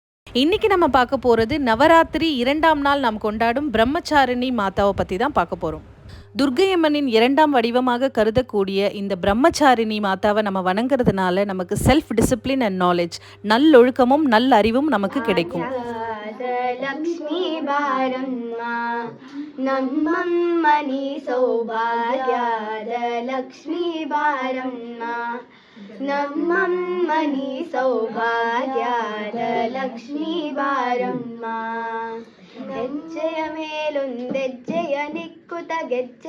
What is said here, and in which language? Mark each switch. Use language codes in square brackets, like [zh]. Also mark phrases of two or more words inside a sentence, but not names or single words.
[ta] இன்னைக்கு நம்ம பார்க்க போகிறது நவராத்திரி 2ஆம் நாள் நாம் கொண்டாடும் பிரம்மச்சாரிணி மாதாவை பற்றி தான் பார்க்க போகிறோம். துர்க்கையம்மனின் 2ஆம் வடிவமாக கருதக்கூடிய இந்த பிரம்மச்சாரிணி மாதாவை நம்ம வணங்குறதுனால நமக்கு [en] self discipline and knowledge, [ta] நல்லொழுக்கமும் நல்ல அறிவும் நமக்கு கிடைக்கும். [kn] ಲಕ್ಷ್ಮೀ ಬಾರಮ್ಮ ನಮ್ಮಮ್ಮನಿ ಸೌಭಾಗ್ಯದ ಲಕ್ಷ್ಮೀ ಬಾರಮ್ಮ ನಮ್ಮಮ್ಮನಿ ಸೌಭಾಗ್ಯದ ಲಕ್ಷ್ಮೀ ಬಾರಮ್ಮ ಹೆಜ್ಜೆಯ ಮೇಲೊಂದೆಜ್ಜೆಯ ನಿಕ್ಕುತ ಗೆಜ್ಜೆ